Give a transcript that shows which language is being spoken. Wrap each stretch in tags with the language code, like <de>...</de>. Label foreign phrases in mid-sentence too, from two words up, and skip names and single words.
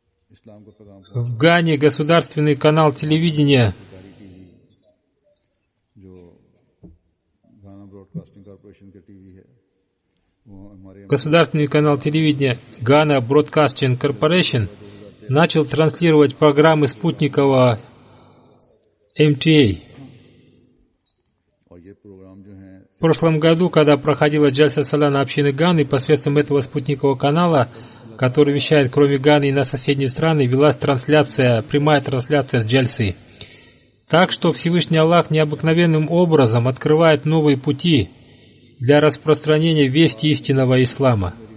<ur>اسلام کو پیغام</ur> <ru>В Гане государственный канал телевидения,</ru> <ur>سرکاری ٹی وی جو گھانا براڈکاسٹنگ کارپوریشن کے ٹی وی ہے وہ ہمارے</ur> <ru>государственный канал телевидения Ghana Broadcasting Corporation начал транслировать программы спутникового MTA.</ru> <ur>اور یہ پروگرام جو ہیں</ur> <ru>В прошлом году, когда проходила Джальса Салана общины Ганы, посредством этого спутникового канала, который вещает кроме Ганы и на соседние страны, велась трансляция, прямая трансляция с Джальсы. Так что Всевышний Аллах необыкновенным образом открывает новые пути для распространения вести истинного ислама.</ru>